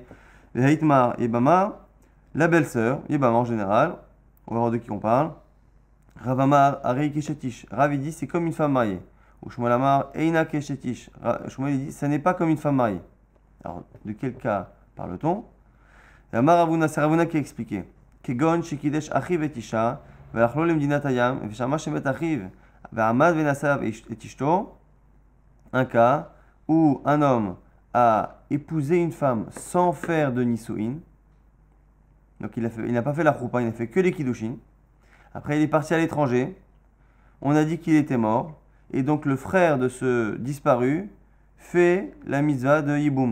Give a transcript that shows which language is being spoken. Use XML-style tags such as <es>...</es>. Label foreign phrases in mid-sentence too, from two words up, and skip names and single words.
<fr>Le Haïtmar, Yebama, la belle-sœur, Yebama en général, on va voir de qui on parle.</fr> <he>רב אמר הרי כאשת איש.</he> <fr>Rav dit c'est comme une femme mariée.</fr> <he>Ou שמואל אמר אינה כאשת איש.</he> <fr>Shmuel dit ça n'est pas comme une femme mariée. Alors, de quel cas parle-t-on?</fr> <he>אמר רבונא,</he> <fr>c'est Ravuna qui a expliqué.</fr> <he>כגון שקידש אחיו את אשה והלך לו למדינת הים ושמע שמת אחיו ועמד ונשא את אשתו.</he> <fr>Un cas où un homme a épousé une femme sans faire de nisouin. Donc il n'a pas fait la choupa, il n'a fait que les kiddushin. Après il est parti à l'étranger. On a dit qu'il était mort. Et donc le frère de ce disparu fait la mitzvah de Yiboum.</fr>